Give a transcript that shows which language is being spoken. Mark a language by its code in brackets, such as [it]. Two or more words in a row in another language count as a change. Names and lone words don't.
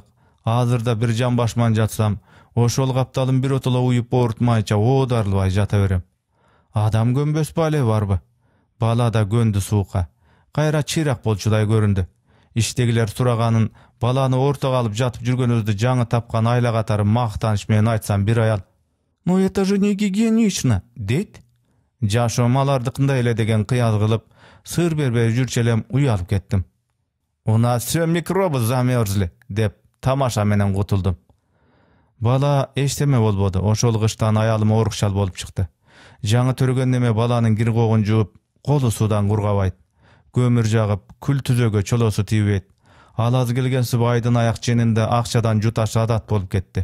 [ky] Азырда бир жамбашман жатсам, ошол капталым биротоло уюп оорутмайча оодарылбай жата берем. Адам көнбөс бале барбы? Бала да көндү суукка. Кайра чыйрак болчудай көрүндү. Иштегилер сураганын, баланы ортого алып жатып жүргөнүбүздү жаңы тапкан айла катары мактаныш менен айтсам бир аял: [ru] "Ну это же не гигиенично", дейт. [ky] Жашоом алардыкындай эле деген кыял кылып, сыр бербей жүрчү элем уялып кеттим. [ru] "У нас все микробы замерзли", [ky] деп тамаша менен кутулдум. Бала эчтеме болбоду. Ошол кыштан аялым оорукчал болуп чыкты. Жаңы төргөн неме баланын киргогун жууп, колу суудан кургабайт. Көмүр жагып, күл түзөгө чолосу тийбейт. Ал аз келгенсип айдын аяк ченинде акчадан жуташ адат болуп кетти.